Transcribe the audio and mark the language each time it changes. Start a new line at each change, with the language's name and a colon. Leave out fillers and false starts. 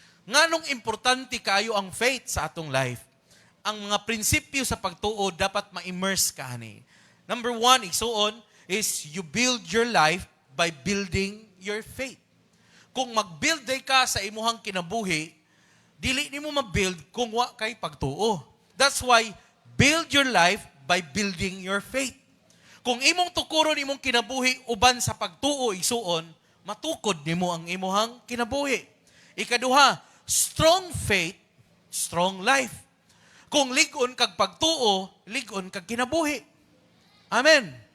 Cebuano: Nganong importante kayo ang faith sa atong life? Ang mga prinsipyo sa pagtuo dapat ma-immerse ka ani.
English: Number 1, igsoon, is you build your life by building your faith.
Cebuano: Kung mag-build day ka sa imuhang kinabuhi, dili nimo ma-build kung wa kay pagtuo.
English: That's why, build your life by building your faith.
Cebuano: Kung imong tukuron imong kinabuhi uban sa pagtuo igsuon, matukod nimo ang imuhang kinabuhi.
English: Ikaduha, strong faith, strong life.
Cebuano: Kung lig-on kag pagtuo, lig-on kag kinabuhi. Amen.